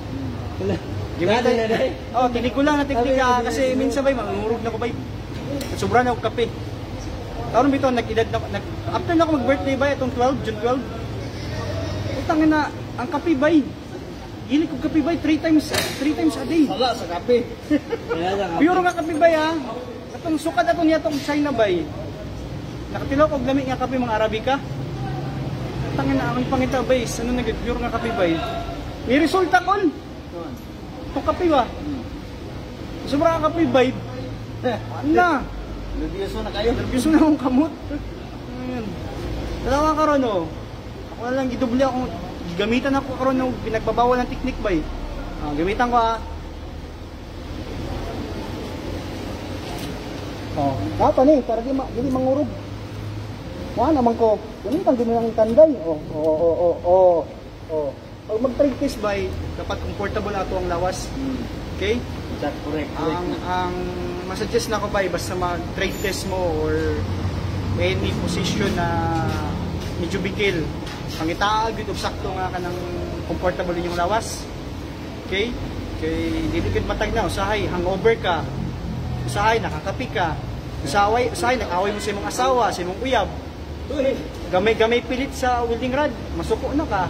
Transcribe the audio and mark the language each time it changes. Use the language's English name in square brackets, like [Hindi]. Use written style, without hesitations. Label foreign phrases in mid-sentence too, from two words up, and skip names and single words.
[Cebuano] Tinigulang na technique kasi minsan bay, mangurog na ko bay. Sobra na ako kape. Taon bito, after na ako mag-birthday bay, itong June 12. Utangin na, ang kape bay. Gili ko kape bay 3 [English] times a day. [Cebuano] Wala sa kape. Puro nga kape bay ha. Atong sukat ato niya itong China bay. Nakatilaw ko lamig nga kape mga Arabica. Utangin na, ang pangita bay. Ano na puro nga kape bay. May resulta kon. Itong kape ba? Sobra nga kape bay. Ano na? Nervyoso na kayo. Nervyoso na akong kamot. Ayan. Dalawa ka ron o. Ako na lang, gidubli ako. [Filipino] Gamitan ako karon ng pinagbabawal ng technique ba eh. Gamitan ko Kapa ni, para di mangurog. Wala naman ko. Gamitan din ng tanday. [Cebuano] Pag mag-trade test ba eh, dapat comfortable ato ang lawas. Okay? [English] That's correct. [Cebuano] Ang masuggest na ko ba eh, basta mag-trade test mo [English] or any position [Cebuano] na medyo bikil. Pangitaag gud og sakto nga kanang comfortable inyong lawas. Okay? Kay dili gud matag na usahay hangover ka. Usahay nakakapi ka. Usahay nag-away mo sa imong asawa, sa imong uyab. Gamay-gamay pilit sa welding rod, masuko na ka.